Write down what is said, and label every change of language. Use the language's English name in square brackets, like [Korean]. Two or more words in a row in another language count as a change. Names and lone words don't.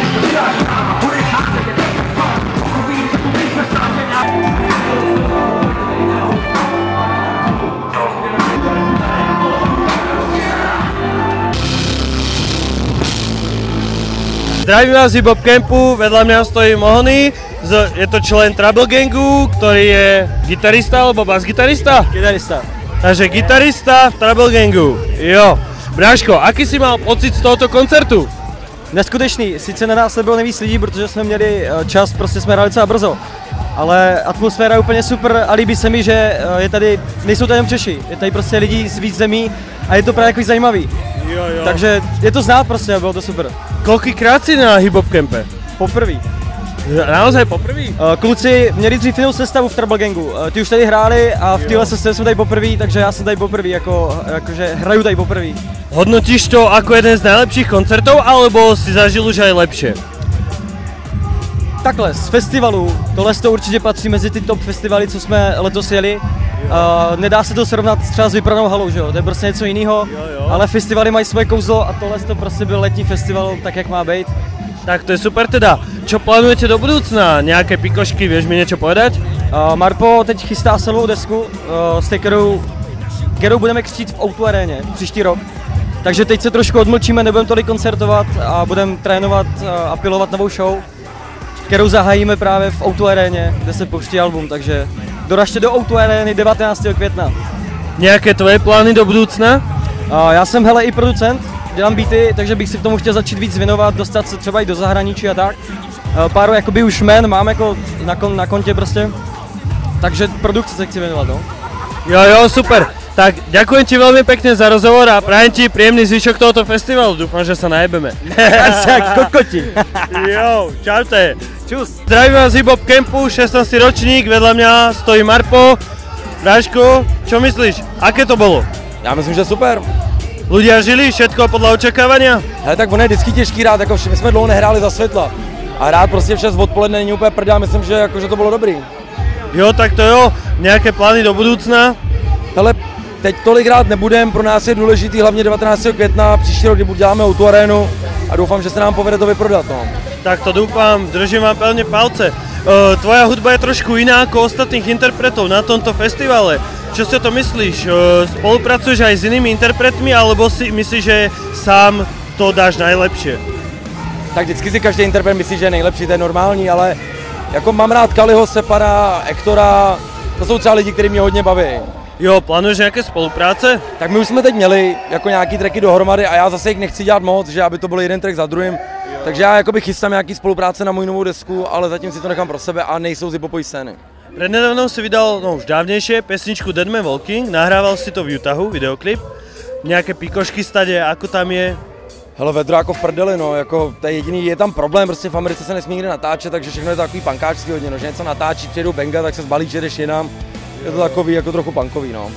[Slovak] Zdravím vás z Hip Hop Campu, vedľa mňa stojí Mohony, je to člen Trouble Gangu, ktorý je gitarista alebo bas-gitarista? Gitarista. Takže gitarista v Trouble Gangu, jo. Bráško, aký si mal pocit z tohoto koncertu? [Czech] Neskutečný, sice na nás nebylo nejvíc lidí, protože jsme měli čas, prostě jsme hráli docela brzo. Ale atmosféra je úplně super a líbí se mi, že je tady, nejsou tady jenom Češi, je tady prostě lidi z víc zemí a je to právě takový zajímavý. Jo. Takže je to znát prostě a bylo to super. [Slovak] Koľkýkrát si na hip-hop kempe? [Czech] Poprvý. [Slovak] Naozaj poprvý? [Czech] Kluci měli dřív jinou sestavu v Trouble Gangu. Ty už tady hráli a v téhle sestavě jsme tady poprvý, takže já jsem tady poprvý, jakože hraju tady poprvý. [Slovak] Hodnotíš to ako jeden z najlepších koncertov, alebo si zažil už aj lepšie? [Czech] Takhle, z festivalů, tohle to určitě patří mezi ty top festivaly, co jsme letos jeli. Nedá se to srovnat třeba s vyprodanou halou, že jo? To je prostě něco jiného, ale festivaly mají svoje kouzlo a tohle to prostě byl letní festival, tak jak má být. Tak to je super teda. [Slovak] Čo plánujete do budúcna? Nejaké pikošky, vieš mi niečo povedať? [Czech] Marpo teď chystá celou desku, s kterou budeme křtít v O2 aréně příští rok. Takže teď se trošku odmlčíme, nebudeme tolik koncertovat a budeme trénovat a pilovat novou show, kterou zahájíme právě v O2 aréně, kde se pouští album, takže doražte do O2 arény 19. května. Nějaké tvoje plány do budoucna? Já jsem hele i producent, dělám beaty, takže bych si k tomu chtěl začít víc věnovat, dostat se třeba i do zahraničí a tak. Pár jakoby už jmen mám jako na kontě prostě, takže produkce se chci věnovat, no. Jo, super. [Slovak] Tak ďakujem ti veľmi pekne za rozhovor a prajem ti príjemný zvyšok tohoto festivalu. Dúfam, že sa najebeme. Kokoti. Jo, čaute. [Czech] Čus. [Slovak] Zdravím vás z Hip Hop Campu, 16. ročník, vedľa mňa stojí Marpo. Bráško, čo myslíš? Aké to bolo? [Czech] Já myslím, že super. [Slovak] Ľudia žili všetko podľa očekávania? [Czech] Ale tak ono je vždycky těžký hrát, jako my jsme dlouho nehráli za světla. A hrát prostě v 6 odpoledne není úplně prdel, myslím, že, jako, že to bylo dobrý. Jo, tak to jo. Nějaké plány do budoucna? Hele, teď tolik hrát nebudem, pro nás je důležitý hlavně 19. května, příští rok, kdy děláme O2 arénu a doufám, že se nám povede to vyprodat. No. [Slovak] Tak to dúfam, držím vám pevne palce. Tvoja hudba je trošku iná ako ostatných interpretov na tomto festivale. Čo si o to myslíš? Spolupracuješ aj s inými interpretmi, alebo si myslíš, že sám to dáš najlepšie? [Czech] Tak vždycky si každý interpret myslí, že je nejlepší, to je normální, ale jako mám rád Kaliho, Separa, Ektora, to jsou třeba lidi, kteří mě hodně baví. Jo, plánuješ nějaké spolupráce? Tak my už jsme teď měli jako nějaký tracky dohromady a já zase jich nechci dělat moc, že aby to byl jeden track za druhým. Takže já jakoby chystám nějaký spolupráce na moji novou desku, ale zatím si to nechám pro sebe a nejsou z hiphopovej scény. [Slovak] Prednedávnom si vydal, no už dávnejšie, pesničku Dead Man Walking, nahrával si to v Utahu, videoklip. Nějaké pikošky stade, ako tam je? [Czech] Hele, vedro jako v prdeli, no, jako to je jediný, je tam problém, prostě v Americe se nesmí nikde natáčet, takže všechno je to takový punkáčský hodně, no, že něco natáčí, přijedou benga, tak se zbalíš, jedeš jinam. Je to takový, jako trochu punkový, no.